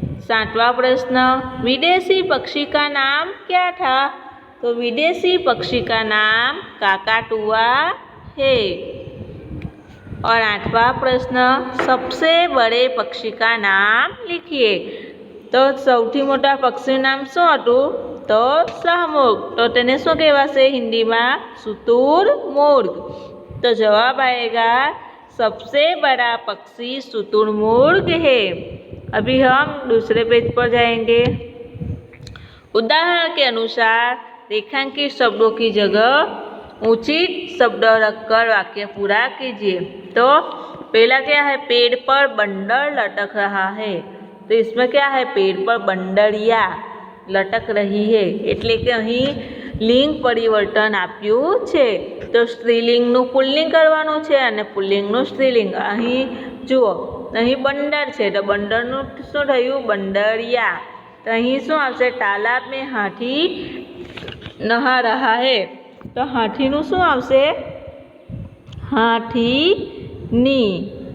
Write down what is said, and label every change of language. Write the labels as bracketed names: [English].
[Hindi] सातवां प्रश्न, विदेशी पक्षी का नाम क्या था? तो विदेशी पक्षी का नाम काकाटुआ है. और आठवां प्रश्न, सबसे बड़े पक्षी का नाम लिखिए. [Gujarati] तो સૌથી મોટા પક્ષીનું નામ શું હતું? તો શાહમૃગ. તો તેને શું કહેવાશે હિન્દીમાં? શુતુરમુર્ગ. [Hindi] तो जवाब आएगा, सबसे बड़ा पक्षी शुतुरमुर्ग है. अभी हम दूसरे पेज पर जाएंगे. उदाहरण के अनुसार रेखांकित शब्दों की जगह उचित शब्द रखकर वाक्य पूरा कीजिए. तो पहला क्या है? पेड़ पर बंदर लटक रहा है. तो इसमें क्या है? पेड़ पर बंदरिया लटक रही है. [Gujarati] એટલે કે અહીં લિંગ પરિવર્તન આપ્યું છે. તો સ્ત્રીલિંગનું પુલ્લિંગ કરવાનું છે અને પુલ્લિંગનું સ્ત્રીલિંગ. અહીં જુઓ, અહીં બંદર છે તો બંદરનું શું થયું? બંદરિયા. તો અહીં શું આવશે? [Hindi] તાલાબ મેં હાથી નહા રહા હે. [Gujarati] તો હાથીનું શું આવશે? હાથીની.